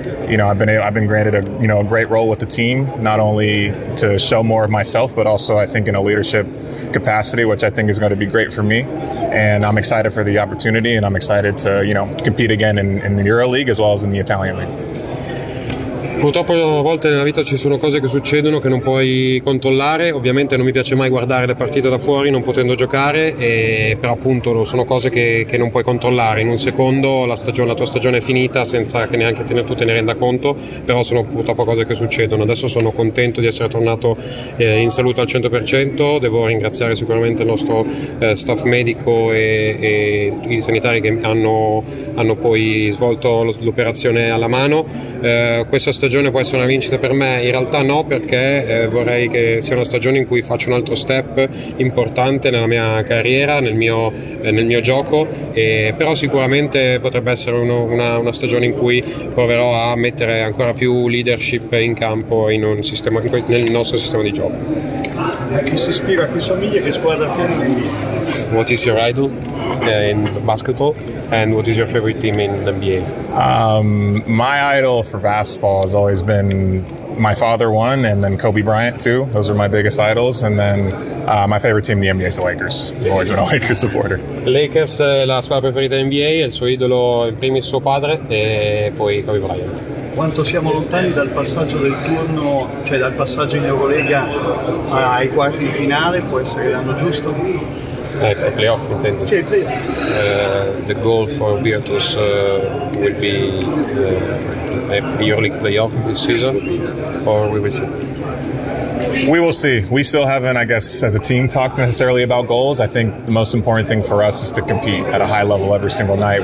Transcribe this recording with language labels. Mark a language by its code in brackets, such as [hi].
[en] You know, I've been granted a, you know, a great role with the team, not only to show more of myself, but also I think in a leadership capacity, which I think is going to be great for me. And I'm excited for the opportunity, and I'm excited to, you know, compete again in the EuroLeague as well as in the Italian League. [it] Purtroppo a volte nella vita ci sono cose che succedono che non puoi controllare. Ovviamente non mi piace mai guardare le partite da fuori non potendo giocare, però appunto sono cose che non puoi controllare. In un secondo la tua stagione è finita senza che neanche tu te ne renda conto, però sono purtroppo cose che succedono. Adesso sono contento di essere tornato in salute al 100%. Devo ringraziare sicuramente il nostro staff medico e i sanitari che hanno poi svolto l'operazione alla mano. Questa stagione può essere una vincita per me? In realtà no, perché vorrei che sia una stagione in cui faccio un altro step importante nella mia carriera, nel mio gioco, però sicuramente potrebbe essere una stagione in cui proverò a mettere ancora più leadership in campo nel nostro sistema di gioco. Chi si ispira, chi somiglia, che squadra tiene in [en] NBA? What is your idol in basketball? And what is your favorite team in the NBA? My idol for basketball has always been my father, one, and then Kobe Bryant, two. Those are my biggest idols. And then my favorite team in the NBA is the Lakers. I've always been a Lakers supporter. [it] Lakers è la squadra preferita in NBA, il suo idolo in primis suo padre e poi Kobe Bryant. Quanto siamo lontani dal passaggio del turno, cioè dal passaggio in Eurolega ai quarti di finale? Può essere l'anno giusto? Playoff, intendo. Sì, playoff. [en] The goal for Virtus will be a EuroLeague playoff this season, or we will see? We will see. We still haven't, I guess, as a team, talked necessarily about goals. I think the most important thing for us is to compete at a high level every single night.